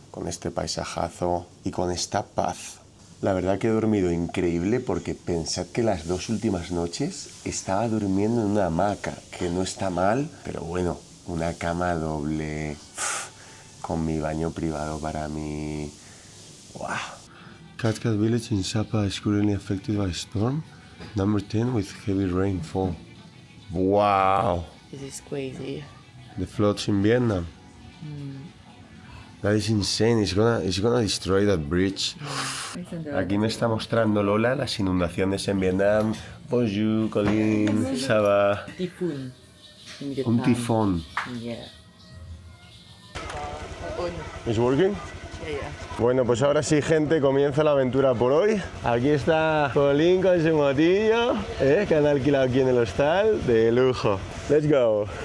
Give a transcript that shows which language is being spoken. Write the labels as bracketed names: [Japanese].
[Spanish] con este paisajazo y con esta paz. La verdad que he dormido increíble porque pensad que las 2 últimas noches estaba durmiendo en una hamaca, que no está mal, pero bueno, una cama doble, con mi baño privado para mí. ¡Wow! [English] Katkat village in Sapa is currently affected by a storm. Number 10 with heavy rainfall. ¡Wow! This is crazy. The floods in Vietnam. That is insane. It's gonna destroy that bridge. [Spanish] Aquí me está mostrando Lola las inundaciones en Vietnam. [French] Bonjour, Colin, ça va? [English] Typhoon. [Spanish] Un tifón. [English] Yeah. ¿Es working? [Spanish] Bueno, pues ahora sí, gente, comienza la aventura por hoy. Aquí está Colin con su motillo, que han alquilado aquí en el hostal, de lujo. [English] Let's go.